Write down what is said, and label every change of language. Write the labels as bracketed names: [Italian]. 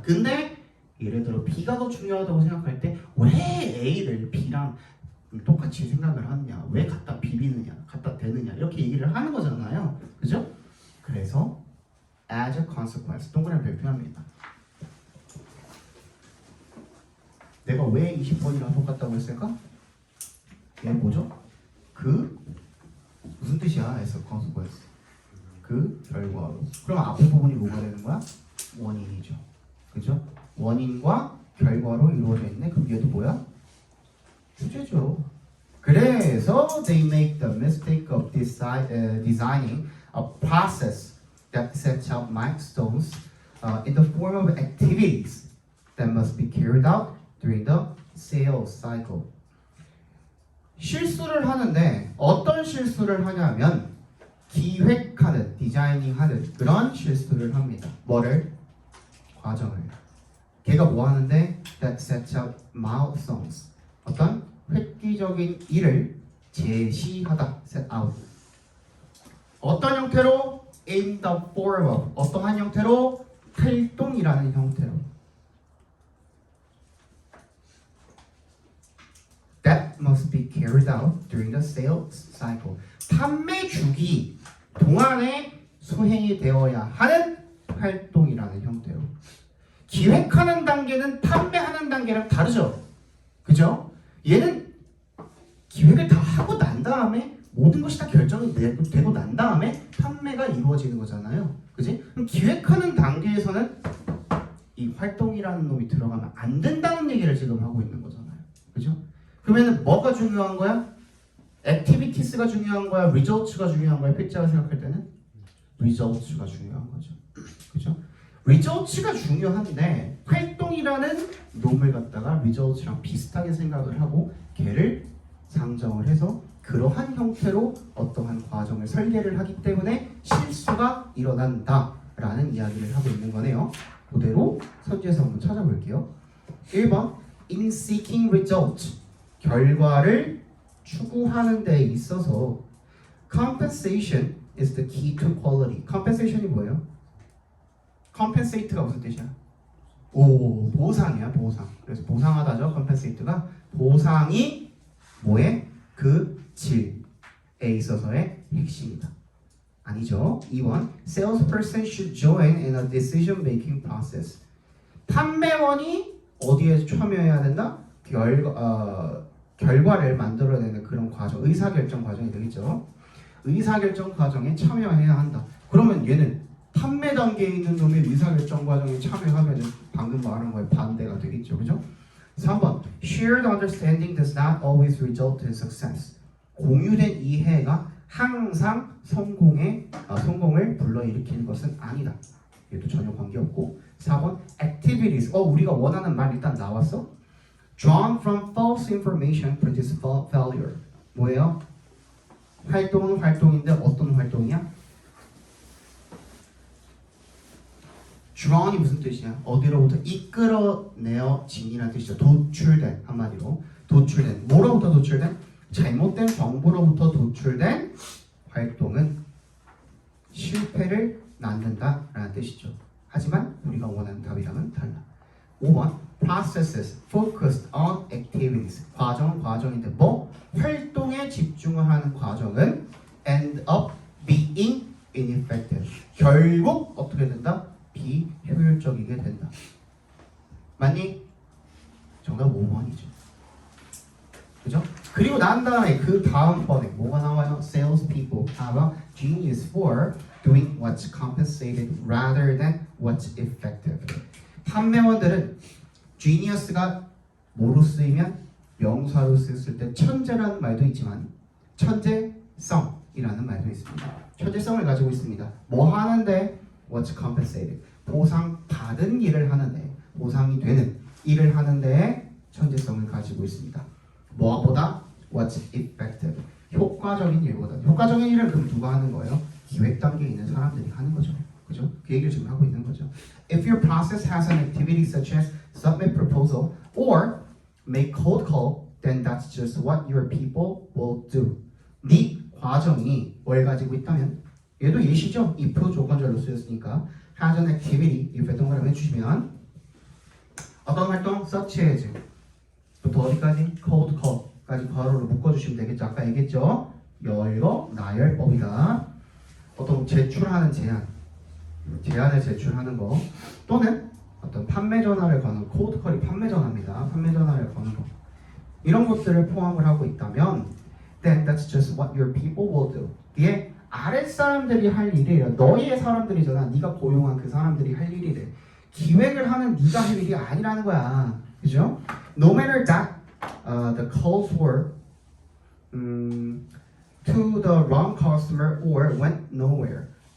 [Korean] 근데 예를 들어 B가 더 중요하다고 생각할 때 왜 A를 B랑 똑같이 생각을 하느냐, 왜 갖다 비비느냐, 갖다 대느냐 이렇게 얘기를 하는 거잖아요. 그죠? 그래서 [English] as a consequence [Korean] 동그라미 발표합니다. 내가 왜 20번이랑 똑같다고 했을까? 얘 뭐죠? 그 무슨 뜻이야? [English] as a consequence [Korean] 그 결과로. 그럼 앞에 부분이 뭐가 되는 거야? 원인이죠. 그죠? 원인과 결과로 이루어져 있네. 그럼 얘도 뭐야? 주제죠. 그래서 [English] they make the mistake of designing a process that sets out milestones in the form of activities that must be carried out during the sales cycle. [Korean] 실수를 하는데 어떤 실수를 하냐면 기획하는, 디자이닝하는 그런 실수를 합니다. 뭐를? 과정을. 걔가 뭐 하는데? [English] That sets out milestones. [Korean] 어떤 획기적인 일을 제시하다. [English] set out. [Korean] 어떤 형태로? [English] In the form of. [Korean] 어떠한 형태로? 활동이라는 형태로. [English] That must be carried out during the sales cycle. [Korean] 판매 주기 동안에 수행이 되어야 하는 활동이라는 형태로. 기획하는 단계는 판매하는 단계랑 다르죠. 그죠? 얘는 기획을 다 하고 난 다음에 모든 것이 다 결정이 되고 난 다음에 판매가 이루어지는 거잖아요. 그지? 그럼 기획하는 단계에서는 이 활동이라는 놈이 들어가면 안 된다는 얘기를 지금 하고 있는 거잖아요. 그죠? 그러면 뭐가 중요한 거야? activities가 중요한 거야, results가 중요한 거야? 필자가 생각할 때는 results가 중요한 거죠. 그죠? results가 중요한데 활동이라는 놈을 갖다가 results랑 비슷하게 생각을 하고 걔를 상정을 해서 그러한 형태로 어떠한 과정을 설계를 하기 때문에 실수가 일어난다라는 이야기를 하고 있는 거네요. 그대로 선지에서 한번 찾아볼게요. [English] 1번 In seeking results [Korean] 결과를 추구하는 데 있어서 [English] compensation is the key to quality. [Korean] compensation이 뭐예요? compensate가 무슨 뜻이야? 오, 보상이야, 보상. 그래서 보상하다죠. compensate가 보상이 뭐에? 그 질에 있어서의 핵심이다. 아니죠. [English] 2번 salesperson should join in a decision making process. [Korean] 판매원이 어디에 참여해야 된다? 결과를 만들어내는 그런 과정, 의사결정 과정이 되겠죠. 의사결정 과정에 참여해야 한다. 그러면 얘는 판매 단계에 있는 놈이 의사결정 과정에 참여하면 방금 말한 거에 반대가 되겠죠. 그죠? [English] 3번 Shared understanding does not always result in success. [Korean] 공유된 이해가 항상 성공을 불러일으키는 것은 아니다. 얘도 전혀 관계없고 4번 Activities. 우리가 원하는 말 일단 나왔어? [English] Drawn from false information produce failure. [Korean] 뭐예요? 활동은 활동인데 어떤 활동이야? drawn이 무슨 뜻이야? 어디로부터 이끌어내어진이라는 뜻이죠. 도출된, 한마디로 도출된. 뭐로부터 도출된? 잘못된 정보로부터 도출된 활동은 실패를 낳는다라는 뜻이죠. 하지만 우리가 원하는 답이랑은 달라. [English] 5번 processes focused on activities. [Korean] 과정은 과정인데 뭐? 활동에 집중을 하는 과정은 [English] end up being ineffective. [Korean] 결국 어떻게 된다? 비효율적이게 된다. 맞니? 정답 5번이죠. 그죠? 그리고 난 다음에 그 다음 번에 뭐가 나와요? [English] Salespeople have a genius for doing what's compensated rather than what's effective. [Korean] 판매원들은 genius가 뭐로 쓰이면 명사로 쓰였을 때 천재라는 말도 있지만 천재성이라는 말도 있습니다. 천재성을 가지고 있습니다. 뭐 하는데? [English] What's compensated. [Korean] 보상받은 일을 하는데 보상이 되는 일을 하는데 천재성을 가지고 있습니다. 뭐보다? [English] What's effective. [Korean] 효과적인 일보다. 효과적인 일을 그럼 누가 하는 거예요? 기획 단계에 있는 사람들이 하는 거죠. 그죠? 그 얘기를 지금 하고 있는 거죠. [English] If your process has an activity such as submit proposal or make cold call, then that's just what your people will do. [Korean] 네 과정이 뭘 가지고 있다면 얘도 예시죠? if 조건절로 쓰였으니까 [English] has an activity [Korean] if 동그라미 해주시면 어떤 활동? [English] such as [Korean] 부터 어디까지? cold call까지 괄호로 묶어주시면 되겠죠. 아까 얘기했죠? 열거 나열법이다. 어떤 제출하는 제안을 제출하는 거 또는 어떤 판매 전화를 거는 cold call이 판매 전화입니다. 판매 전화를 거는 거 이런 것들을 포함을 하고 있다면 [English] then that's just what your people will do. [Korean] 이게 아랫사람들이 할 일이에요. 너희의 사람들이잖아. 네가 고용한 그 사람들이 할 일이래. 기획을 하는 네가 할 일이 아니라는 거야. 그죠? [English] No matter that the calls were to the wrong customer or went nowhere.